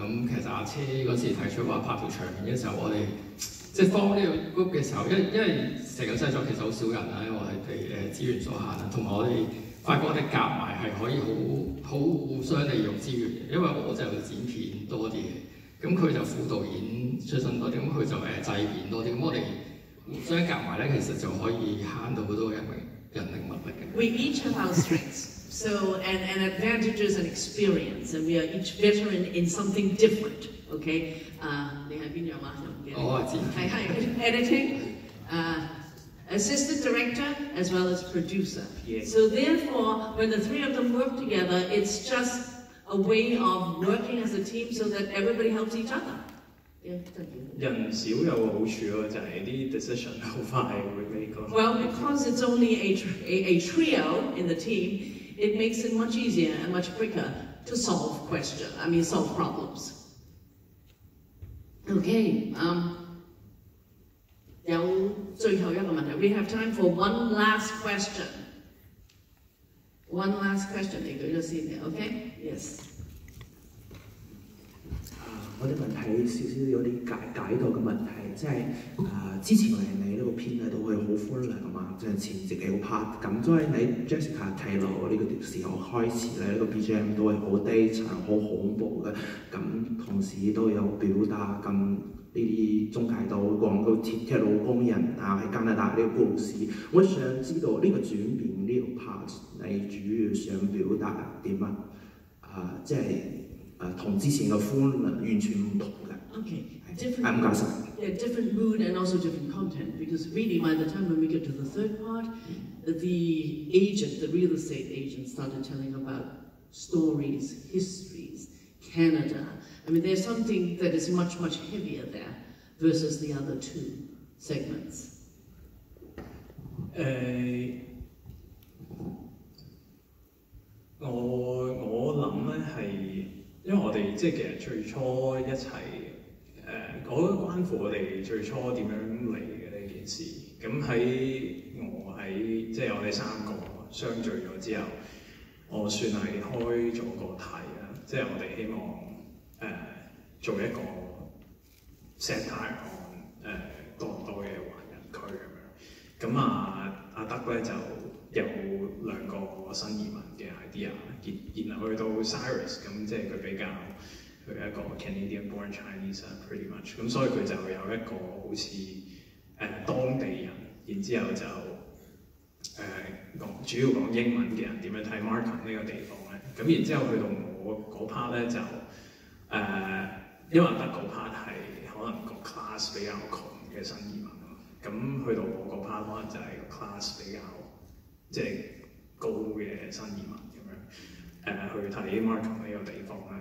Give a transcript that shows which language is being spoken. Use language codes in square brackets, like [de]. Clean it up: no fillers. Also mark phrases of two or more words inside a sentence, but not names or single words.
[yue] 咁其實阿車嗰時提出話拍條長片嘅時候，我哋即係 form 呢個 group 嘅時候，因為成個製作其實好少人啦，因為我哋資源所限啦，同埋我哋發覺我哋夾埋係可以好互相利用資源嘅，因為我就剪片多啲嘅。咁佢就副導演出身多啲，咁佢就製片多啲，咁我哋互相夾埋咧，其實就可以慳到好多人力物力嘅。 [en] We each have our strengths, so and advantages and experience, and we are each veteran in something different. [yue] Okay? 你係邊樣啊？我係剪片。 [en] 係 editing, assistant director as well as producer. Yeah. So therefore, when the 3 of them work together, it's just a way of working as a team so that everybody helps each other. [yue] 人少有個好處咯，就係啲 decision 好快會 make 咯。 [en] Well, because it's only a trio in the team, it makes it much easier and much quicker to solve problems. Okay, [yue] 有最後一個問題 [en] We have time for one last question. One last question, [yue] 你舉咗先嘅 [en] OK? Yes. [yue] 我哋問題少少有啲解讀嘅問題，即係之前你呢個片咧都係好歡樂㗎嘛，即係前自己好 part。咁所以你 Jessica 睇落呢個時候開始咧，呢個 BGM 都係好低沉、好恐怖嘅，咁同時都有表達咁呢啲中介島講到鐵路工人啊喺加拿大呢個故事，我想知道呢個轉變呢個 part 你主要想表達點啊？即係同之前嘅歡完全唔同嘅。 [en] Okay, different mood and also different content, because really by the time when we get to the third part, the agent, the real estate agent, started telling about stories, histories, Canada. I mean, there's something that is much, much heavier there versus the other two segments. [yue] 我諗咧係，因為我哋即係其實最初一齊我覺得關乎我哋最初點樣嚟嘅呢件事。咁喺即係我哋三個相聚咗之後，我算係開咗個題啦，即係我哋希望做一個 [en] satire on [yue] 多倫多嘅華人區咁樣。咁阿德咧就有兩個新移民嘅 idea， 然後去到 Cyrus 咁，即係佢比較佢一個 [en] Canadian born Chinese pretty much， [yue] 咁所以佢就有一個好似當地人，然之後就主要講英文嘅人點樣睇 Markham 呢個地方咧。咁然之後去到我嗰 part 咧就因為德嗰 part 係可能個 class 比較窮嘅新移民啊，咁去到我嗰 part 可能就係個 class 比較即係高嘅新移民咁樣去睇 Markham 呢個地方咧。